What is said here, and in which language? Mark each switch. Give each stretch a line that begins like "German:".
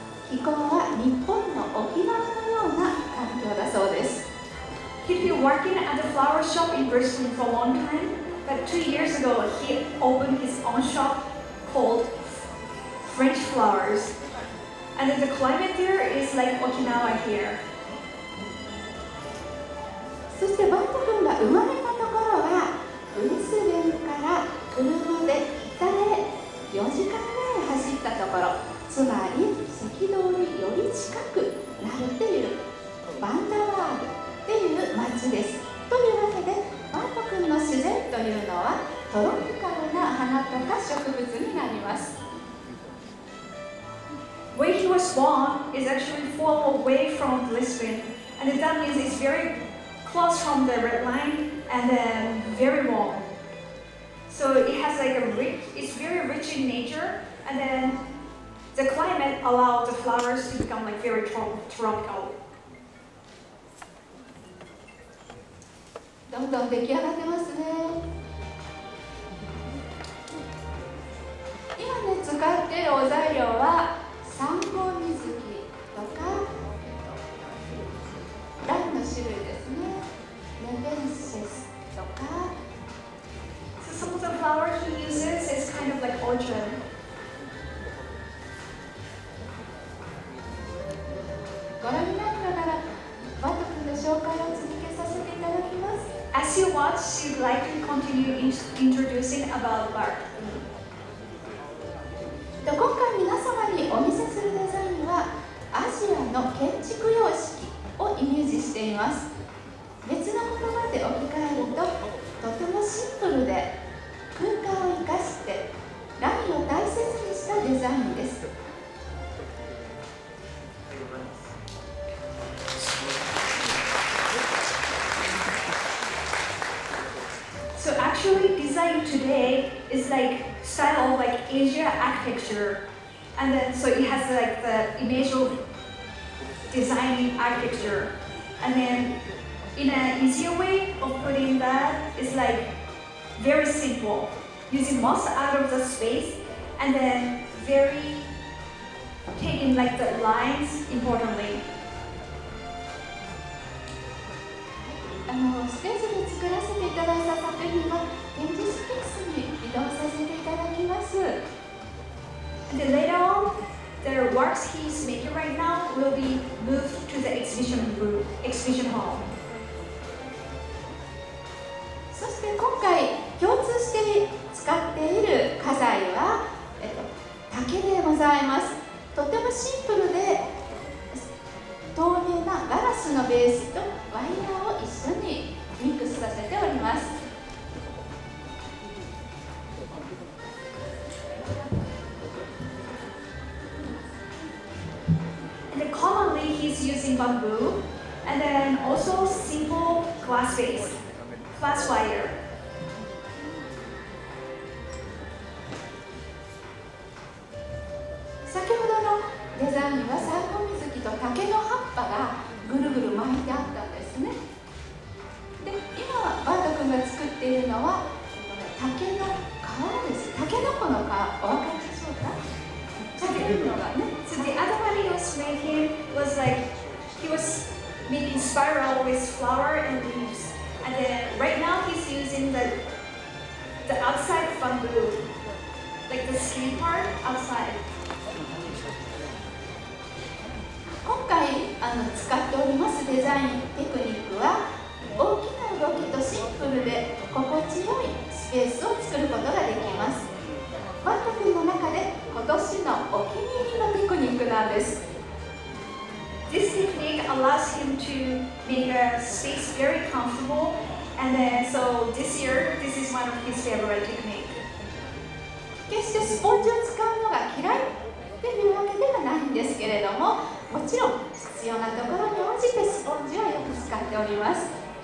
Japanese: 気候は日本の沖縄のような環境だそうです。
English: He'd been working at the flower shop in Brisbane for a long time, but 2 years ago he opened his own shop called French Flowers. And then the climate there is like Okinawa here.
Japanese: そしてバート君が生まれたところはブリスベンから車で北へ4時間ぐらい走ったところ、つまり赤道により近くなるっていうバンダワールっていう町です。というわけでバート君の自然というのはトロピカルな花とか植物になります。
English: Where he was born is actually far away from Brisbane, and that means it's very close from the red line and then very warm. So it has like it's very rich in nature, and then the climate allows the flowers to become like very tropical.
Japanese: どんどん出来上がってますね。今ね、使っているお材料はサンゴ水木とかランの種類ですね。ネベンセスとか。
English: So some of the flowers he uses is kind of like orchid.
Japanese: ご覧になりながらバート君の紹介を続けさせていただきます。
English: As you watch, you'd like to continue introducing about Bart.
Japanese: 今回皆様にお見せするデザインはアジアの建築様式をイメージしています。別の言葉で置き換えるととてもシンプルで空間を生かしてラインを大切にしたデザインです。
English: So actually design today is like style of like Asia architecture, and then so it has like the image of designing architecture, and then in an easier way of putting that is like very simple, using most out of the space, and then very taking like the lines importantly.
Japanese: ステージで作らせていただいた作品は展示スペースに移動させていただきます。
English: And then later on, the works he's making right now will be moved to the exhibition hall.
Japanese: そして今回共通して使っている家財は、竹でございます。とてもシンプルで透明なガラスのベースとワイヤーを一緒にミックスさせております。
English: And then commonly he's using bamboo, and then also simple glass base, glass wire.
Japanese: 先ほどのデザインはサンゴ水木と竹の葉っぱがぐるぐる巻いてあったんですね。で、今バート君が作っているのは、竹の皮です。タケノコの皮、お分かりでしょうか？竹のがね。
English: So the other one he was making was like he was making spiral with flower and leaves, and then right now he's using the outside bamboo, like the skin part outside.
Japanese: 今回使っておりますデザインテクニックは大きな動きとシンプルで心地よいスペースを作ることができます。バート君の中で今年のお気に入りのテクニックなんです。
English: This technique allows him to make a space very comfortable, and then so this year this is one of his favorite technique.
Japanese: 決してスポンジを使うのが嫌いっていうわけではないんですけれども、もちろん必要なところに応じてスポンジをよく使っております。